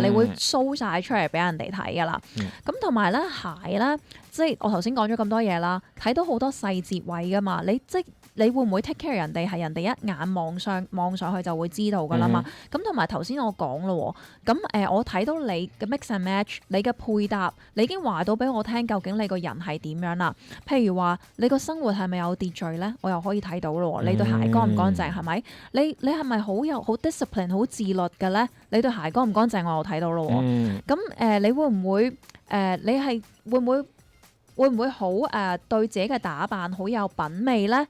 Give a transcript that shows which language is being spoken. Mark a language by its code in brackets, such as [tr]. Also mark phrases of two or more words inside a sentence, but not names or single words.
[yue] 你會 show 晒出嚟俾人哋睇噶啦。咁同埋咧鞋咧，即係我頭先講咗咁多嘢啦，睇到好多細節位噶嘛，你會唔會 [en] take care [yue] 人哋係人哋一眼望上去就會知道㗎啦嘛？咁同埋頭先我講咯，咁我睇到你嘅 [en] mix and match， [yue] 你嘅配搭，你已經話到俾我聽，究竟你個人係點樣啦？譬如話你個生活係咪有秩序咧？我又可以睇到咯。你對鞋乾唔乾淨係咪？你係咪好 discipline 好自律嘅咧？你對鞋乾唔乾淨我又睇到咯。咁你會唔會你係會唔會好對自己嘅打扮好有品味咧？